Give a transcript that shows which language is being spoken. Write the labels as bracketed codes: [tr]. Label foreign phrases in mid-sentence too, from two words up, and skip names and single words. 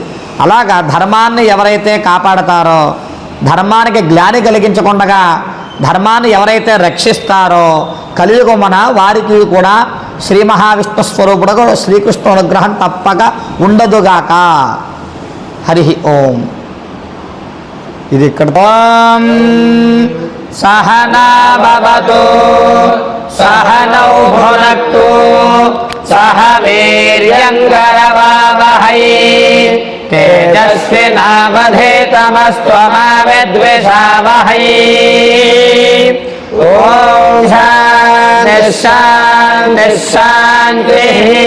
[te] అలాగా ధర్మాన్ని ఎవరైతే కాపాడతారో, ధర్మానికి గ్లాని కలిగించకుండా ధర్మాన్ని ఎవరైతే రక్షిస్తారో కలియుగమున వారికి కూడా శ్రీ మహావిష్ణు స్వరూపుడుగా శ్రీకృష్ణ అనుగ్రహం తప్పక ఉండదుగాక. [sa] హరి ఓం. [te] ఇది ఇక్కడ [sa] ఓం సహనా భవతు सह नौ भुनक्तु सह वीर्यङ्करवावहै तेजस्विनावधीतमस्तु मा विद्विषावहै ॐ शान्तिः शान्तिः शान्तिः